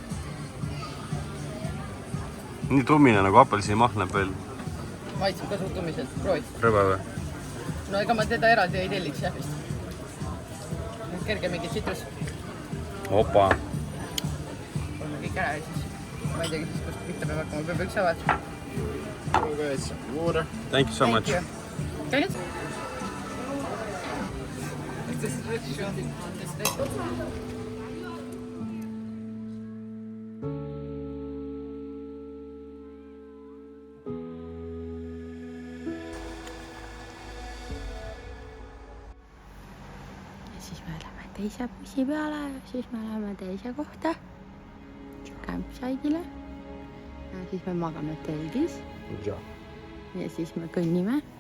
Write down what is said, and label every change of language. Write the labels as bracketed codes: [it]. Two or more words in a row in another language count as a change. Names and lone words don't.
[et] Nii tummine nagu apelsimahl näeb veel. Maitseb ka suht tummiselt. Proovid. Rõbe või? No ega ma teda eraldi ei telliks jah vist. Kerge mingi tsitrus. Opa. Oleme kõik ära ja siis ma ei teagi siis, kust pihta peab hakkama. Peab üks avad. [en] Water. Thank you so much. [et] Käi nüüd? [en] Is this ritual on this day? [et] Siis me läheme teise bussi peale ja siis me läheme teise kohta campsite'ile ja siis me magame telgis ja siis me kõnnime